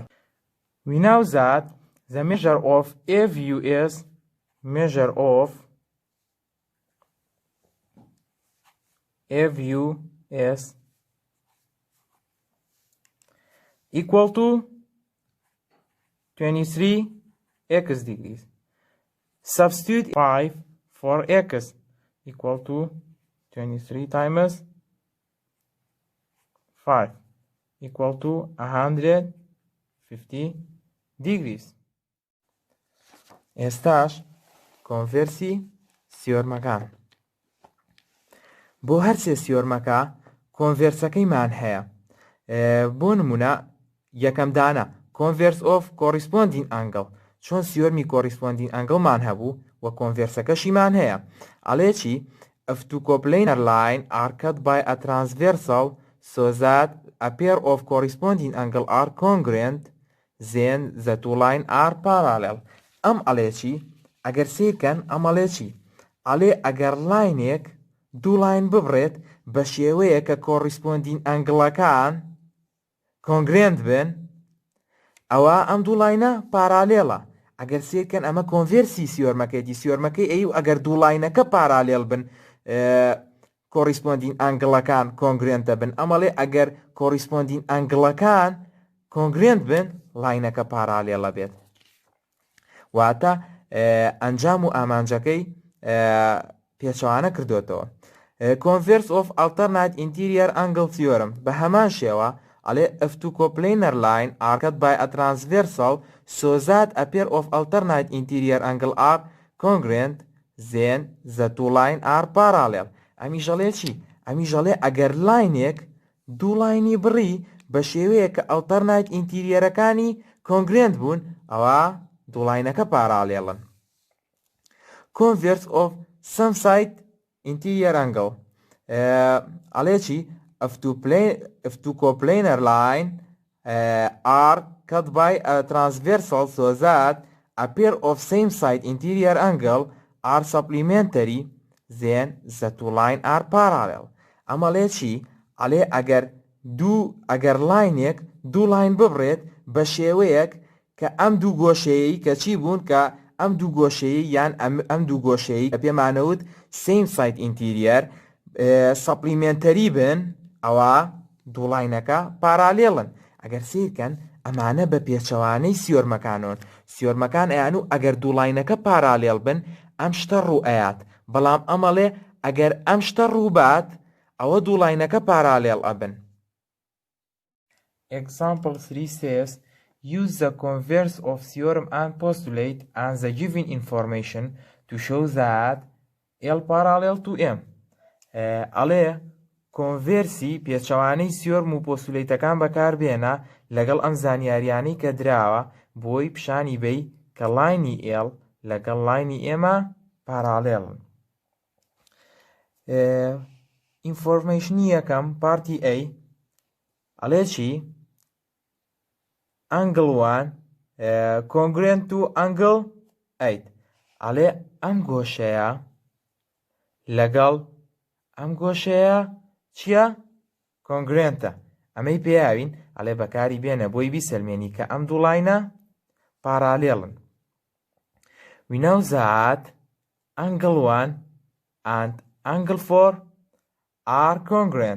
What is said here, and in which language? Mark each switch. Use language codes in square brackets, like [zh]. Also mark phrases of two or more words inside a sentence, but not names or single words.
[en] We know that the measure of FUS equal to 23x degrees. Substitute 5 for x equal to 23 times 5 equal to 150 degrees. [ckb] ئێستاش کۆنڤێرسی سیۆرمەکان. بۆ هەرچێ سیۆرمەکە کۆنڤێرسەکەیمان هەیە. بۆ نمونە یەکەم دانە [en] converse of corresponding angle. [ckb] چۆن سیۆرمی [en] corresponding angle [ckb] مان هەبوو و کۆنڤێرسەکەشیمان هەیە. ئەڵێ چی؟ [en] If two coplanar line are cut by a transversal so that a pair of corresponding angle are congruent, then the two lines are parallel. [ckb] ئەم ئەڵێ چی؟ ئەگەر سێکەن ئەم ئەڵێ چی؟ ئەڵێ ئەگەر لاینێک دوو لاین ببڕێت بە شێوەیە کە [en] corresponding angle- [ckb] ئەکان congruent بن ئەوە ئەم دوو لاینە پارالێڵە. ئەگەر سێکەن ئەمە کۆنڤێرسی سیۆرمەکەیەتی سیۆرمەکەی ئەی و ئەگەر دوو لاینەکە پارالێڵ بن [en] corresponding angle- [ckb] ئەکان congruent بن. ئەمەڵێ ئەگەر [en] corresponding angle- [ckb] ئەکان congruent بن لاینەکە پارالێڵە بێت. واتە ئەنجام و ئامانجەکەی پێچەوانە کردوێتەوە. [en] Converse of alternate interior angle theorem. [ckb] بە هەمان شێوە ئەڵێ [en] if two coplanar line are cut by a transversal so that a pair of alternate interior angle are congruent, then the two lines are parallel. [ckb] ئەمیژەڵێ چی؟ ئەمیژەڵێ ئەگەر لاینێک دوو لاینی بڕی بە شێوەیە کە [en] alternate interior congruent [ckb] بوون ئەوە دوو لاینەکە پارالێڵن. [en] Converse of some side interior angle. [ckb] ئەڵێ چی؟ [en] if two coplanar line are cut by a transversal so that a pair of same side interior angle are supplementary, then the two lines are parallel. [ckb] ئەمە لێ چی؟ ئەڵێ ئەگەر لاینێک دوو لاین ببڕێت بە شێوەیەک کە ئەم دوو گۆشەیەی کە چی بوون کە ئەم دوو گۆشەیە یان ئەم دوو گۆشەیە کە پێمانەوت [en] same side interior supplementary [ckb] بن ئەوە دوو لاینەکە پارالێڵن. ئەگەر سیرکەن ئەمانە بە پێچەوانەی سیۆرمەکانۆن. سیۆرمەکان ئەیان و ئەگەر دوو لاینەکە پارالێڵ بن ئەم شتە ڕوو ئەیات، بەڵام ئەمەڵێ ئەگەر ئەم شتە ڕوو بات ئەوە دوو لاینەکە پارالێڵ ئەبن. [en] Example 3 says, use the converse of theorem and postulate and the given information to show that L parallel to M. [ckb] ئەڵێ کۆنڤێرسی پێچەوانەی سیۆرم و پۆستولیتەکان بەکاربێنە لەگەڵ ئەم زانیاریانەی کە دراوە بۆی پیشانی بەی کە لاینی L لەگەڵ لاینی ئێمە پارالێڵن. ئینفۆرمێشنی یەکەم پارتی A ئەڵێ چی؟ [en] angle 1 congruent to angle 8. [ckb] ئەڵێ ئەم گۆشەیە لەگەڵ ئەم گۆشەیە چییە؟ کۆنگرێنتە. ئەمەی پێیاوین ئەڵێ بەکاری بێنە بۆی بیسەلمێنی کە ئەم دوو لاینە پارالێڵن. [en] We know that angle 1 and angle 4 are congruent.